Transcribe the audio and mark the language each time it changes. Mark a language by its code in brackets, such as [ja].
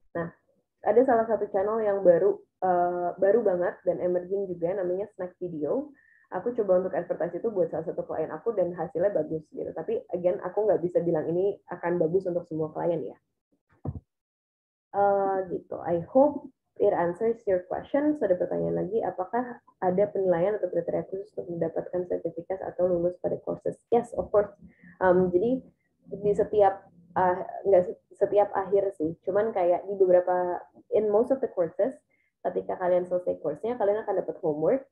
[id] Nah, ada salah satu channel yang baru banget dan emerging juga, namanya Snack Video. Aku coba untuk advertise itu buat salah satu klien aku dan hasilnya bagus gitu. Tapi again, aku nggak bisa bilang ini akan bagus untuk semua klien ya. Gitu. [en] I hope it answers your question. [id] So, ada pertanyaan lagi, apakah ada penilaian atau kriteria khusus untuk mendapatkan sertifikat atau lulus pada courses? [en] Yes, of course. [id] Jadi di nggak setiap akhir sih, cuman kayak di beberapa, [en] in most of the courses, [id] ketika kalian selesai course-nya, kalian akan dapat homework.